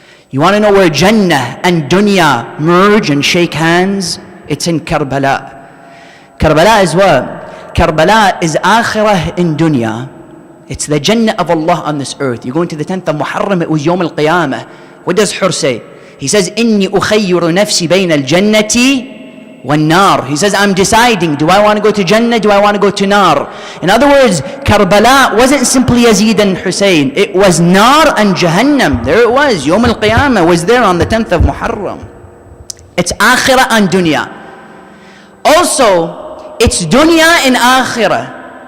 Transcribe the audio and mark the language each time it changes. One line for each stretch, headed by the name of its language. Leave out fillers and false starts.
English: You want to know where Jannah and Dunya merge and shake hands? It's in Karbala. Karbala is what? Karbala is Akhirah in Dunya. It's the Jannah of Allah on this earth. You go into the 10th of Muharram, it was Yawm al-Qiyamah. What does Hur say? He says,
Arabic: إِنِّي أُخَيِّرُ نَفْسِي بَيْنَ الْجَنَّةِ وَالنَّارِ.
English: He says, I'm deciding, do I want to go to Jannah, do I want to go to Nar? In other words, Karbala wasn't simply Yazid and Hussein. It was Nar and Jahannam. There it was. Yawm al-Qiyamah was there on the 10th of Muharram. It's Akhirah and Dunya. Also, it's Dunya and Akhirah.